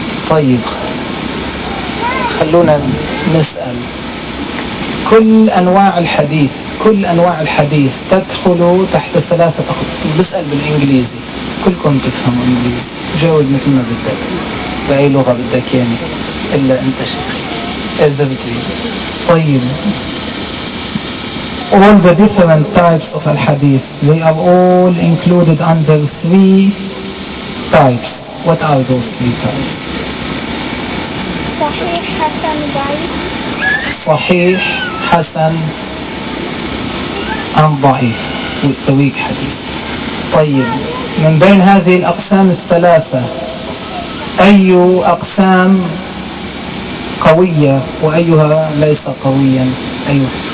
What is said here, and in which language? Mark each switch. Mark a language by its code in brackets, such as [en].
[ar] طيب خلونا نسأل، كل أنواع الحديث، كل أنواع الحديث تدخل تحت ثلاثة أقسام. بسأل بالإنجليزي، كلكم تفهموا إنجليزي، جاوب مثل ما بدك، بأي لغة بدك يعني، إلا أنت شيخي إذا بتريد. [en] طيب، all the different types of al-hadith, they are all included under three types. What are those three types? [ar] صحيح حسن ضعيف. صحيح حسن ضعيف ويستويك حديث. طيب، من بين هذه الأقسام الثلاثة أي أقسام قوية وأيها ليس قويا؟ أيوة.